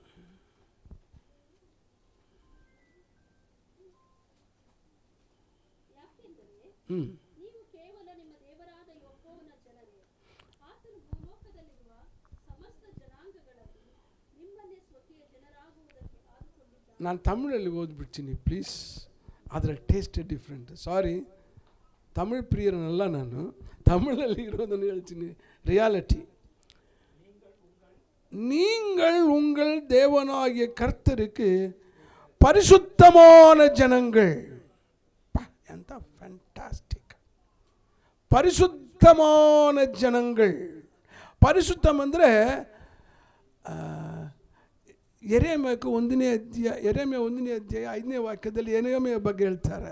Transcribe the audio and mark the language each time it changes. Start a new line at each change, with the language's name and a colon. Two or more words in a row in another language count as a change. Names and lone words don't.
Kannada: ನೀವು ಕೇವಲ ನಿಮ್ಮ ದೇವರಾದ ಯೆಹೋವನ ಜನರೇ, ಆತನು ಭೂಲೋಕದಲ್ಲಿರುವ ಸಮಸ್ತ ಜನಾಂಗಗಳಲ್ಲಿ ನಿಮ್ಮನ್ನೇ ಸ್ವಕೀಯ ಜನರಾಗುವುದಕ್ಕೆ ಆದುಕೊಂಡಿದ್ದಾನೆ. ನಾನು ತಮಿಳಲ್ಲಿ ಓದ್ಬಿಡ್ತೀನಿ ಪ್ಲೀಸ್, ಅದರ
English: taste different.
Kannada: ಸಾರಿ, ತಮಿಳ್ ಪ್ರಿಯರನಲ್ಲ ನಾನು, ತಮಿಳಲ್ಲಿ ಇರೋದನ್ನು ಹೇಳ್ತೀನಿ. ರಿಯಾಲಿಟಿ.
Tamil: நீங்கள் உங்கள் தேவனாகிய கர்த்தருக்கு பரிசுத்தமான ஜனங்கள்.
Kannada: ಎಂತ ಫ್ಯಾಂಟಾಸ್ಟಿಕ್.
Tamil: பரிசுத்தமான ஜனங்கள்.
Kannada: ಪರಿಶುದ್ಧಂ ಅಂದರೆ ಯೆರೆಮೀಯ 1ನೇ ಅಧ್ಯಾಯ 5ನೇ ವಾಕ್ಯದಲ್ಲಿ ಯೆರೆಮೀಯ ಬಗ್ಗೆ ಹೇಳ್ತಾರೆ.